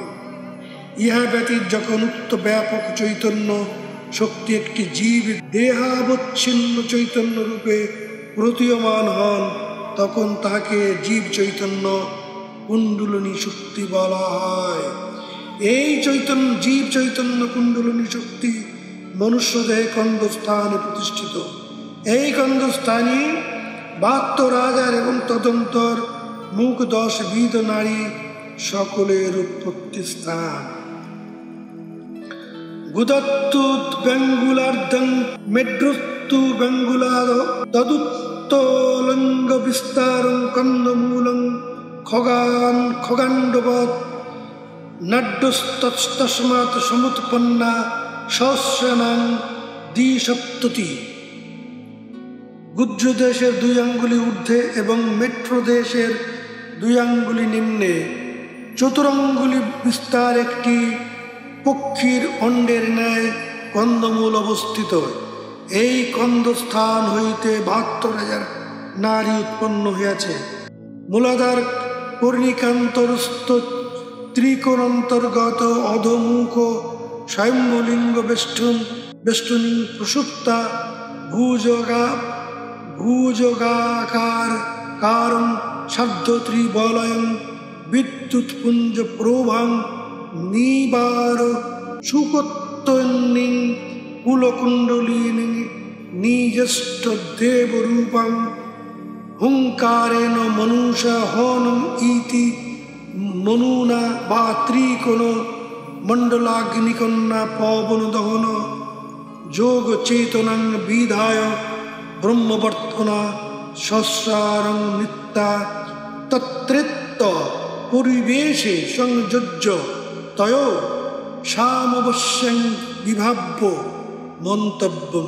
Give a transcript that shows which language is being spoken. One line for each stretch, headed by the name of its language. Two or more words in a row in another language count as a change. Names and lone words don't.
Bangla: ইহা ব্যতীত যখন উক্ত ব্যাপক চৈতন্য শক্তি একটি জীব দেহাবচ্ছিন্ন চৈতন্য রূপে প্রতীয়মান হন, তখন তাকে জীব চৈতন্য কুণ্ডলিনী শক্তি বলা হয়। এই জীব চৈতন্য কুণ্ডলিনী শক্তি মনুষ্য দেহে কন্দস্থানে প্রতিষ্ঠিত। এই কন্দস্থানই 72 রাজার এবং তদন্তর মুখ 10 বিধ নারী সকলের উৎপত্তি স্থান।
Sanskrit: গুদত্তুত বেঙ্গুলার্ধং মেড্রুস্তু বেঙ্গুলার তদুত্তলঙ্গ বিস্তারং কন্দমূলং খগাণ্ডবৎ নাড্যস্তস্মাৎ সমুৎপন্না সহস্রানাং দ্বিসপ্ততি।
Bangla: গুজ্র দেশের 2 আঙ্গুলি ঊর্ধ্বে এবং মেট্রো দেশের 2 আঙ্গুলি নিম্নে চতুরঙ্গুলি বিস্তার একটি পক্ষীর অণ্ডের ন্যায় কন্দমূল অবস্থিত। এই কন্দস্থান হইতে 72,000 নারী উৎপন্ন হইয়াছে।
Sanskrit: মূলাধার কর্ণিকান্তরস্থ ত্রিকোণান্তর্গত অধমুখ স্বয়ম্ভলিঙ্গ বেষ্টনী প্রসুপ্তা ভুজগাকার কারং সার্ধত্রিবলয়ং বিদ্যুৎপুঞ্জ প্রভাং নিবার সুকোত্তন্নিং কুলকুণ্ডলিনী নিজষ্ট দেবরূপং হুঙ্কারেণ মনুষা হনম ইতি মনুনা বা ত্রিকোণ মণ্ডলাগ্নিকন্যা পবন দহন যোগ চেতনাং বিধায় ব্রহ্মবর্তনা সহস্রারং নিত্যা তত্রেত্ত পরিবেশে সংযোজ্য তয় সামবশ্যং বিভাব্য মন্তব্যম।